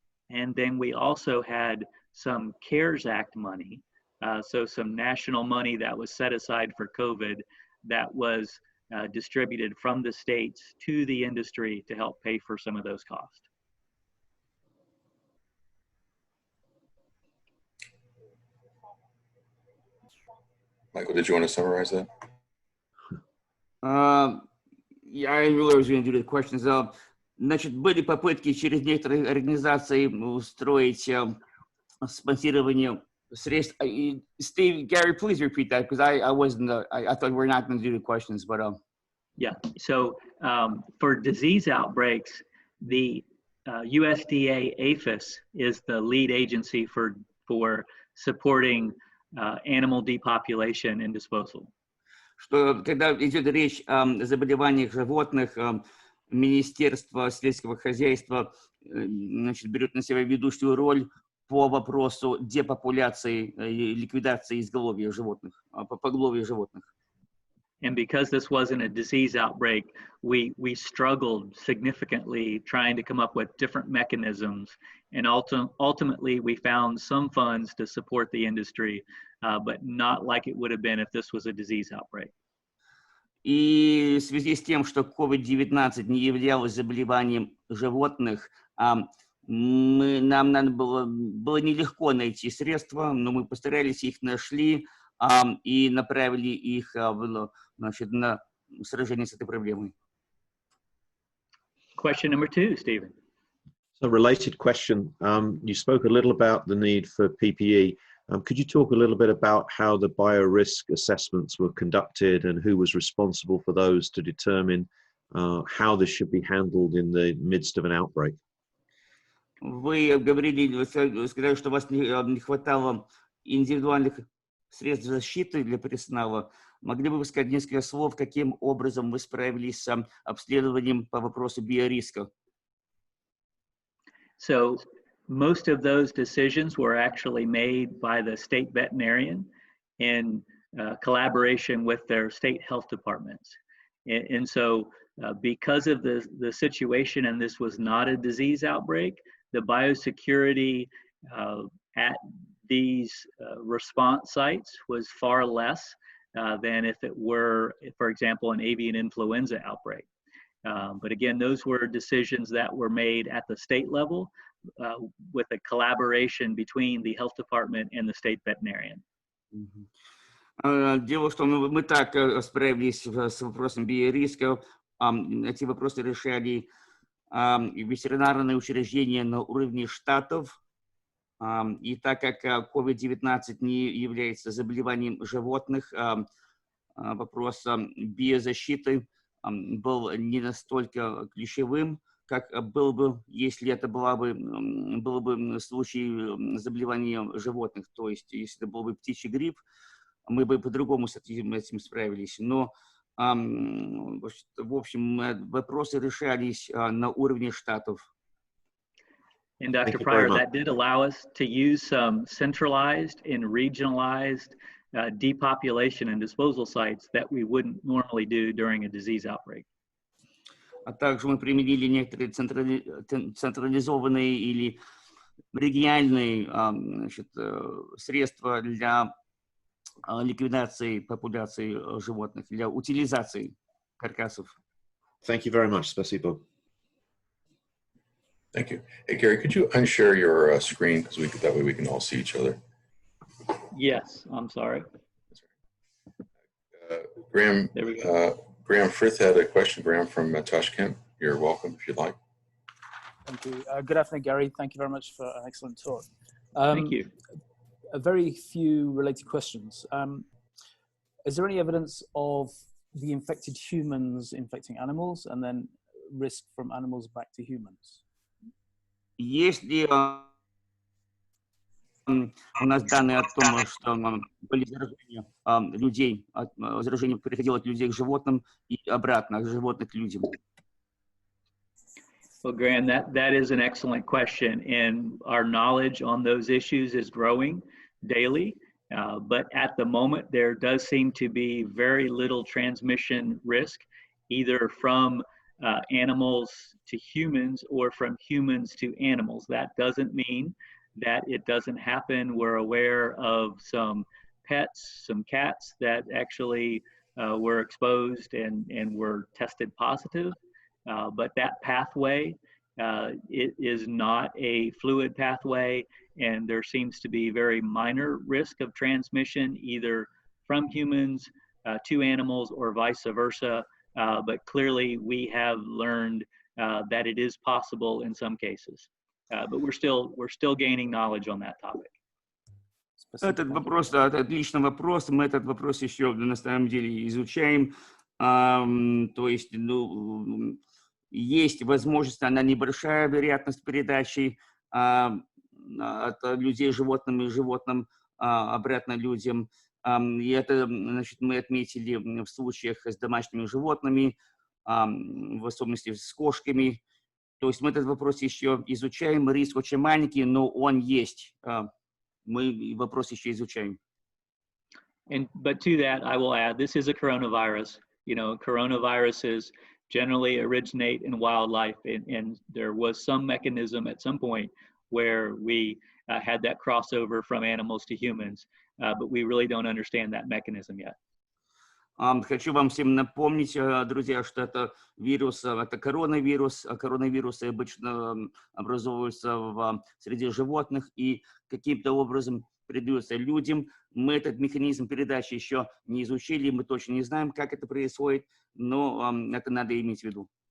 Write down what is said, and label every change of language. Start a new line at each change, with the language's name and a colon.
English: And then we also had some CARES Act money, so some national money that was set aside for COVID that was distributed from the states to the industry to help pay for some of those costs. Michael, did you want to summarize that? Yeah, I really was going to do the questions.
Russian: Значит, были попытки через некоторые организации устроить спонсирование средств.
English: Steve, Gary, please repeat that because I wasn't. I thought we're not going to do the questions, but yeah. So for disease outbreaks, the USDA APHIS is the lead agency for supporting animal depopulation and disposal.
Russian: Что когда идет речь о заболеваниях животных, Министерство сельского хозяйства, значит, берет на себя ведущую роль по вопросу депопуляции и ликвидации изголовья животных, поголовья животных.
English: And because this wasn't a disease outbreak, we struggled significantly trying to come up with different mechanisms. And ultimately, we found some funds to support the industry, but not like it would have been if this was a disease outbreak.
Russian: И в связи с тем, что COVID-19 не являлось заболеванием животных, нам надо было нелегко найти средства, но мы постарались, их нашли и направили их, значит, на сражение с этой проблемой.
English: Question number 2, Stephen. So, related question. You spoke a little about the need for PPE. Could you talk a little bit about how the biorisk assessments were conducted and who was responsible for those to determine how this should be handled in the midst of an outbreak?
Russian: Вы сказали, что у вас не хватало индивидуальных средств защиты для персонала. Могли бы вы сказать несколько слов, каким образом вы справились с обследованием по вопросу биориска?
English: So most of those decisions were actually made by the state veterinarian in collaboration with their state health departments. And so because of the situation, and this was not a disease outbreak, the biosecurity at these response sites was far less than if it were, for example, an avian influenza outbreak. But again, those were decisions that were made at the state level with a collaboration between the health department and the state veterinarian.
Russian: Дело в том, что мы так справились с вопросом биориска. Эти вопросы решали ветеринарные учреждения на уровне штатов. И так как COVID-19 не является заболеванием животных, вопрос биозащиты был не настолько ключевым, как был бы, если это был бы случай заболевания животных. То есть, если это был бы птичий грипп, мы бы по-другому с этим справились. Но, в общем, вопросы решались на уровне штатов.
English: And Dr. Pryor, that did allow us to use some centralized and regionalized depopulation and disposal sites that we wouldn't normally do during a disease outbreak.
Russian: А также мы применили некоторые централизованные или региональные, значит, средства для ликвидации популяции животных, для утилизации каркасов.
English: Thank you very much.
Russian: Спасибо.
English: Thank you. Hey, Gary, could you unshare your screen because that way we can all see each other? Yes, I'm sorry. Graham, there we go. Graham Frith had a question. Graham from Tashkent. You're welcome if you'd like. Thank you. Good afternoon, Gary. Thank you very much for an excellent talk. Thank you. A very few related questions. Is there any evidence of the infected humans infecting animals and then risk from animals back to humans?
Russian: Есть ли у нас данные о том, что были заражения людей, заражение переходило от людей к животным и обратно, от животных к людям?
English: Well, Graham, that is an excellent question, and our knowledge on those issues is growing daily. But at the moment, there does seem to be very little transmission risk, either from animals to humans or from humans to animals. That doesn't mean that it doesn't happen. We're aware of some pets, some cats that actually were exposed and were tested positive. But that pathway, it is not a fluid pathway, and there seems to be very minor risk of transmission either from humans to animals or vice versa. But clearly we have learned that it is possible in some cases. But we're still gaining knowledge on that topic.
Russian: Этот вопрос, да, это отличный вопрос. Мы этот вопрос еще на самом деле изучаем. То есть, ну, есть возможность, она небольшая вероятность передачи от людей животным и животным обратно людям. И это, значит, мы отметили в случаях с домашними животными, в особенности с кошками. То есть мы этот вопрос еще изучаем. Риск очень маленький, но он есть. Мы вопрос еще изучаем.
English: But to that, I will add, this is a coronavirus. You know, coronaviruses generally originate in wildlife, and there was some mechanism at some point where we had that crossover from animals to humans, but we really don't understand that mechanism yet.
Russian: Хочу вам всем напомнить, друзья, что это вирус, это коронавирус. Коронавирусы обычно образовываются в среде животных и каким-то образом передаются людям. Мы этот механизм передачи еще не изучили, мы точно не знаем, как это происходит, но это надо иметь в виду.